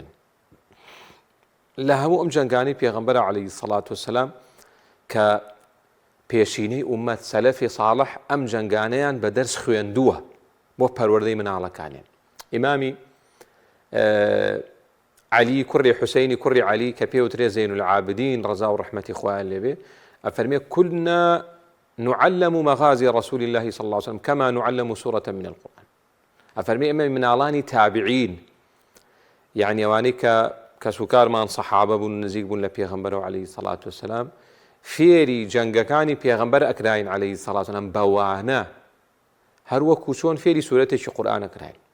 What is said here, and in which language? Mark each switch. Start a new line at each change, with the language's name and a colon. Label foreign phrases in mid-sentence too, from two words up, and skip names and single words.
Central Kurdish: لە هەموو ئەم جەنگانەی پێغەمبەر
Arabic: عەلەیهی سەڵات وسەلام
Central Kurdish: کە پێشینەی ئوممەت سەلەفی ساڵح ئەم جەنگانەیان بە دەرس خوێندووە بۆ پەروەردەی مناڵەکانیان. ئیمامی علی کوڕی حوسەینی کوڕی علی کە پێوترێ زەین العابدین ڕەزا و ڕەحمەتی خوایان لێبێ ئەفەرمێ
Arabic: كنا نعلم مغازي رسول الله صلى الله عليه وسلم كما نعلم سورة من القرآن.
Central Kurdish: ئەفەرمێ ئێمە مناڵانی تابعین، یعنی ئەوانەی کە کەسوکارمان سەحابە بوون نزیک بوون لە پێغەمبەرەوە
Arabic: عەلەیهی سەڵات وسەلام،
Central Kurdish: فێری جەنگەکانی پێغەمبەر ئەکراین
Arabic: عەلەیهی سەڵات وسەلام
Central Kurdish: بەوانە هەروەکو چۆن فێری سورەتێکی قورئان ئەکراین.